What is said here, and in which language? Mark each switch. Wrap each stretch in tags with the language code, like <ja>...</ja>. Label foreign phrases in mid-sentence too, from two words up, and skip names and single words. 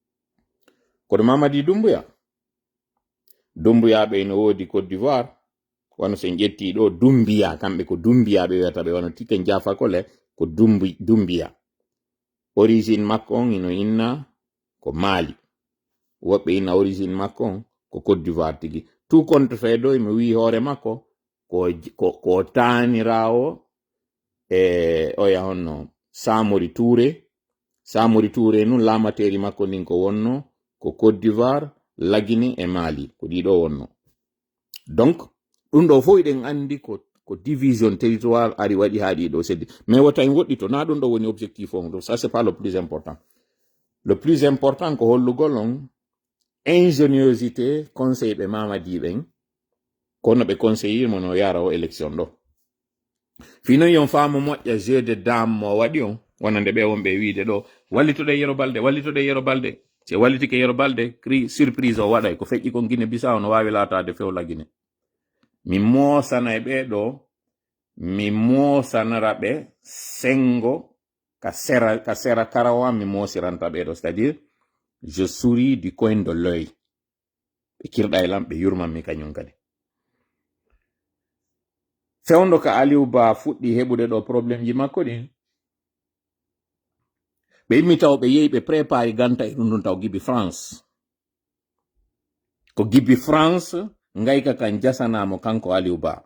<ff>kono Mamadi Doumbouya ɓe no wodi Côte d'Ivoire wano sen ƴetti ɗo Dumbiya, kamɓe ko Dumbiya ɓe wiyata ɓe, wano Tiken Jah Fakoly ko Dumbiya. Origine makko on ino inna ko Mali, woɓɓe inna origine makko on ko Côte d'Ivoire tigi.</ff> <fr>Tout compte fait</fr> <ff>ɗo mi wi hoore makko ko taanirawo oya honno Samori Touré nun lamateri makko ndin ko wonno ko Côte d'Ivoire, la Guinée e Mali, ko ɗiɗo wonno. Donc ɗum ɗo fof eɗen andi ko</ff> <fr>division territoire</fr> <ff>ari waɗi ha ɗiɗo seddi, mais wota en woɗɗi to na ɗum ɗo woni objectif on.</ff> <fr>Donc ça c'est pas le plus important. Le plus important</fr> <ff>ko hollugol on ingéniosité conseil ɓe Mamadi ɓen kono ɓe conseillirmo no yara o élection ɗo. Fino yon faamu moƴƴa</ff> <fr>jeu de dame</fr> <ff>mo waɗi on wonande ɓe wonɓe wiide ɗo wallitoɗe Yero Balde se wallitike Yero Balde</ff> <fr>cri surprise</fr> <ff>o waɗay ko feƴƴi kon Guinée Bissau no wawi latade fewla Guinée. Mi moosana e ɓeɗo mi moosanara ɓe sengo ka sera karawa mi moosiranta ɓeɗo,</ff> <fr>c'est-à-dire je souris du coin de l'œil.</fr> <ff>ɓe kirɗa e lam ɓe yurmanmi kañum kadi. Fewndo ka Aliou Ba fuɗɗi heɓude ɗo probléme ji makko ɗin, ɓe immi taw ɓe yehi ɓe prépari ganta e ɗum ɗum taw gibi France. Ko gibi France ngayka kan jasanamo kanko Aliou Ba.</ff>